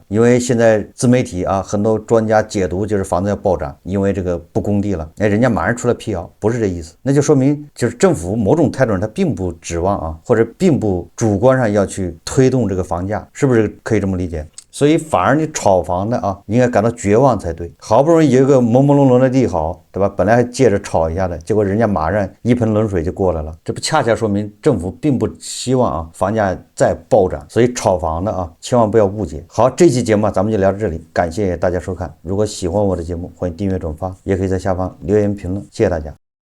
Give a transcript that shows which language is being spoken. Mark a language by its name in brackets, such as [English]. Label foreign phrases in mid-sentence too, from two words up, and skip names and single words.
[Chinese] 因为现在自媒体啊，很多专家解读就是房子要暴涨，因为这个不供地了，人家马上出来辟谣，不是这意思，那就说明就是政府某种态度上他并不指望啊，或者并不主观上要去推动这个房价，是不是可以这么理解？所以反而你炒房的啊，应该感到绝望才对。好不容易有一个朦朦胧胧的利好，对吧？本来还借着炒一下的，結果人家馬上一盆冷水就過來了，這不恰恰說明政府並不希望啊房價再暴漲。所以炒房的啊，千萬不要誤解。好，這期節目咱們就聊到這裡，感謝大家收看。如果喜歡我的節目，歡迎訂閱轉發，也可以在下方留言評論。謝謝大家。